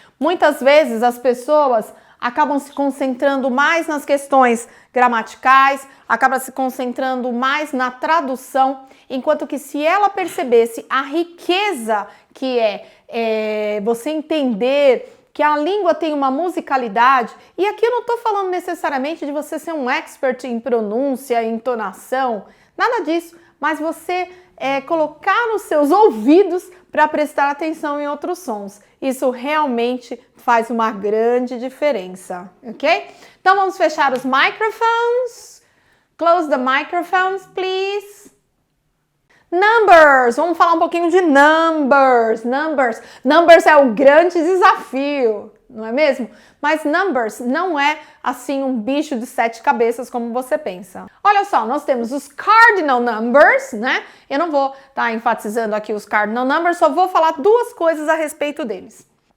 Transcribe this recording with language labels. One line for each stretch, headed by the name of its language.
Portuguese: Muitas vezes as pessoas acabam se concentrando mais nas questões gramaticais, acabam se concentrando mais na tradução, enquanto que se ela percebesse a riqueza que é você entender que a língua tem uma musicalidade, e aqui eu não estou falando necessariamente de você ser um expert em pronúncia, entonação, nada disso, mas você colocar nos seus ouvidos para prestar atenção em outros sons. Isso realmente faz uma grande diferença, ok? Então vamos fechar os microphones.
English: Close the microphones, please.
Portuguese: Numbers, vamos falar um pouquinho de numbers. Numbers é o grande desafio, não é mesmo? Mas numbers não é assim um bicho de 7 cabeças como você pensa. Olha só, nós temos os cardinal numbers, né? Eu não vou estar enfatizando aqui os cardinal numbers, só vou falar 2 coisas a respeito deles.